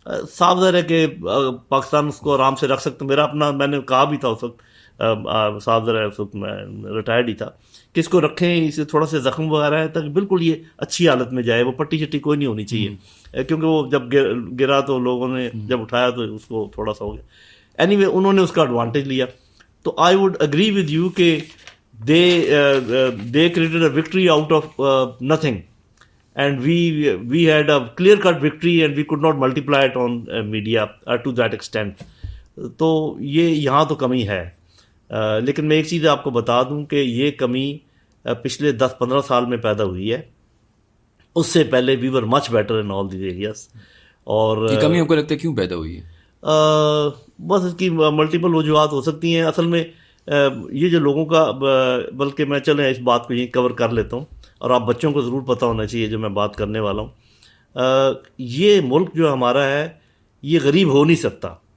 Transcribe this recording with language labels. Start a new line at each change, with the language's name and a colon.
Urdu: صاف ظاہر ہے کہ پاکستان اس کو آرام سے رکھ سکتا. میرا اپنا, میں نے کہا بھی تھا اس وقت, صاف ظاہر ہے اس وقت میں ریٹائرڈ ہی تھا, کہ اس کو رکھیں, اسے تھوڑا سا زخم وغیرہ ہے تاکہ بالکل یہ اچھی حالت میں جائے. وہ پٹی شٹی کوئی نہیں ہونی چاہیے, کیونکہ وہ جب گرا تو لوگوں نے جب اٹھایا تو اس کو تھوڑا سا ہو گیا. اینی وے انہوں نے اس کا ایڈوانٹیج لیا.
English: تو I would agree with you کہ they created a victory out of nothing, and we had a clear cut victory and we could not multiply it on media to that extent.
Urdu: تو یہ یہاں تو کمی ہے. لیکن میں ایک چیز آپ کو بتا دوں کہ یہ کمی پچھلے 10-15 سال میں پیدا ہوئی ہے. اس سے پہلے
English: we were much better in all these areas.
Urdu: اور یہ کمی آپ کو لگتا ہے کیوں پیدا ہوئی ہے؟ بس اس کی ملٹیپل وجوہات ہو سکتی ہیں. اصل میں یہ جو لوگوں کا, بلکہ میں چلیں اس بات کو یہیں کور کر لیتا ہوں, اور آپ بچوں کو ضرور پتہ ہونا چاہیے جو میں بات کرنے والا ہوں. یہ ملک جو ہمارا ہے یہ غریب ہو نہیں سکتا.